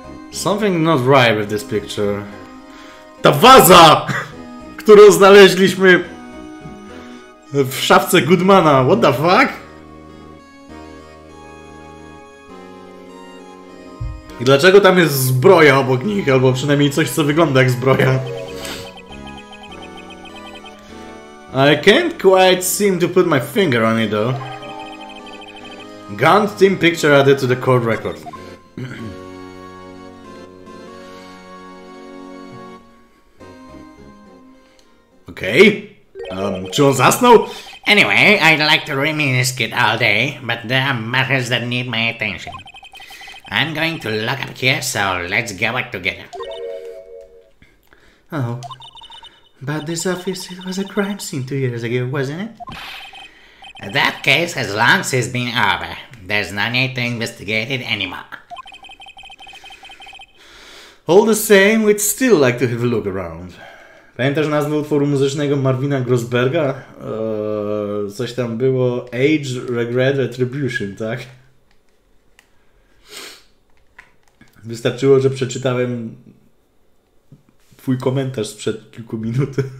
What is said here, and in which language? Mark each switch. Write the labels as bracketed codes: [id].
[en] Something not right with this picture. [pl] Ta waza, którą znaleźliśmy w szafce Goodmana. [en] What the fuck? [pl] I dlaczego tam jest zbroja obok nich? Albo przynajmniej coś, co wygląda jak zbroja. [en] I can't quite seem to put my finger on it though. Gun team picture added to the court record. [pl] Okay. Czy on zasnął? [en] Anyway, I'd like to reminisce it all day, but there are matters that need my attention. I'm going to lock up here, so let's go back together. Oh. But this office, it was a crime scene 2 years ago, wasn't it? That case has long since been over. There's no need to investigate it anymore. All the same, we'd still like to have a look around. [pl] Pamiętasz nazwę utworu muzycznego Marvina Grossberga? Coś tam było Age, Regret, Retribution, tak? Wystarczyło, że przeczytałem twój komentarz sprzed kilku minut.